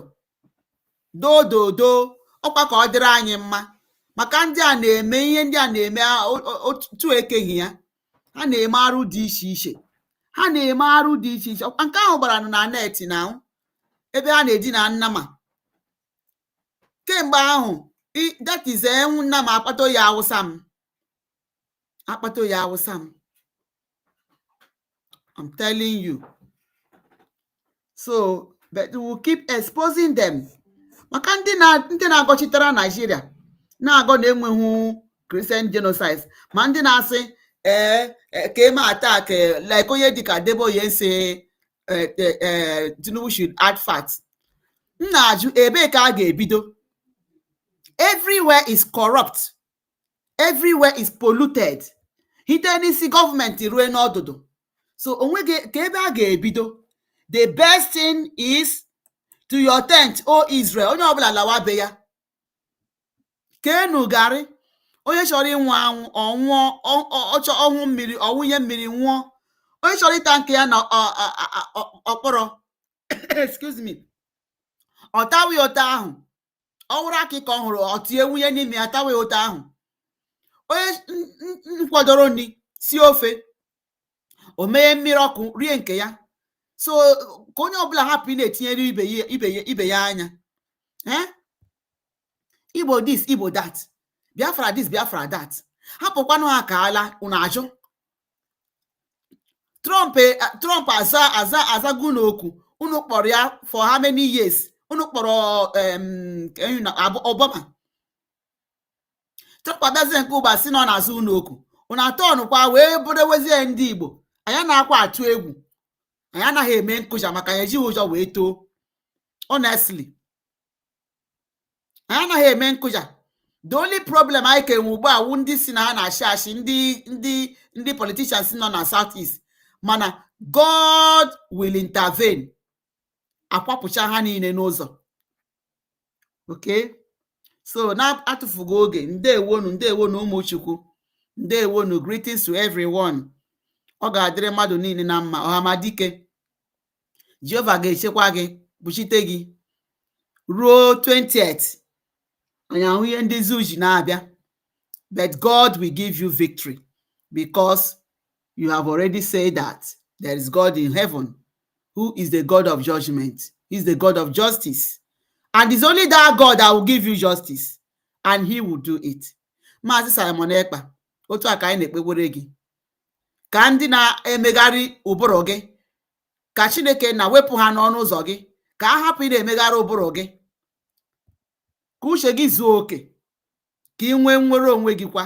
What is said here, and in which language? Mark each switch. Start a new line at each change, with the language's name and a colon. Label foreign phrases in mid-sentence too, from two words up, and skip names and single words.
Igbo: Dododo ọkwa ka ọ dịrị anyị mma. Maka ndị a na-eme ihe ndị a na-eme otu ekeghị ya. Ha na-eme arụ dị iche iche. Ha na-eme arụ dị iche iche. Nke ahụ gbara na net na ebe ha na-edina nnama. Kemgbe ahụ,
English: that is
Igbo: nnama akpato ya awụsa m. Akpato ya awụsa m.
English: I'm telling you. So, but we will keep exposing them. Maka ndị na-agọchitara Nigeria na-agọ na-enweghị Christian genocide, ma ndị na-asị ka eme attack like onye dịka Deboye say Tinubu should add fat.
Igbo: M na-ajụ ebe ka a ga-ebido.
English: Everywhere is corrupt. Everywhere is polluted.
Igbo: Hite n'isi gọọmenti rue n'ọdụdụ. So onwe ka ebe a ga-ebido.
English: The best thing is to your tent, O Israel.
Igbo: Onye ọbụla lawa be ya. Kenu garị. Onye chọrọ ịnwụ anwụ, ọnwụọ, ọchọ ọnwụ mmiri, ọwụnye mmiri nwụọ. Onye chọrọ ịta nke ya na ọkpọrọ.
English: Excuse me.
Igbo: Ọ tawe ụta ahụ. Ọ wụrụ akịka ọ hụrụ, ọ tie nwunye n'ime ya, tawe ụta ahụ. Onye nkwadoro nri si ofe. O mee mmiri ọkụ rie nke ya. So ka onye ọbụla hapụ na-etinyere ibe ya anya.
English: Igbo this, Igbo that. Biafra this, Biafra that.
Igbo: Hapụkwanụ ha ka ala unu ajụ. Trump azagu n'okwu. Unu kpọrọ ya
English: for how many years?
Igbo: Unu kpọrọ Obama. Trump adazie nke ụba si nọ n'azụ unu okwu. Unu atọ ọnụkwa wee budewezie ndị Igbo. Anya na-akwa atụ egwu. Anyị anaghị eme nkụja maka ya ejighị ụjọ wee too. Honestly. Anyị anaghị eme nkụja.
English: The only problem
Igbo: anyị ka enwe ugbu a wụ ndị si na ha na-achị achị ndị politicians nọ na South East.
English: Mana God will intervene.
Igbo: Akwapụcha ha niile n'ụzọ. Okay? So na-atụfugo oge. Ndewonu ụmụ Chukwu. Ndewonu,
English: greetings to everyone.
Igbo: Ọ ga-adịrị mmadụ niile na mma. Ọhamadike. Jehova ga-echekwa gị, kpuchite gị ruo 20th. Anyị ahụ ihe ndị zoo ji na-abịa.
English: but God will give you victory because you have already said that there is God in heaven who is the God of judgment. He's the God of justice. And it's only that God that will give you justice, and he will do it.
Igbo: Maazị Simon Ekpa, otu a ka anyị na-ekpegbere gị ka ndị na-emegharị ụbụrụ gị, ka Chineke na wepụ ha n'ọnụ ụzọ gị, ka a hapụ ị na-emegharị ụbụrụ gị, ka uche gị zuo oke, ka ị nwee nnwere onwe gị kwa.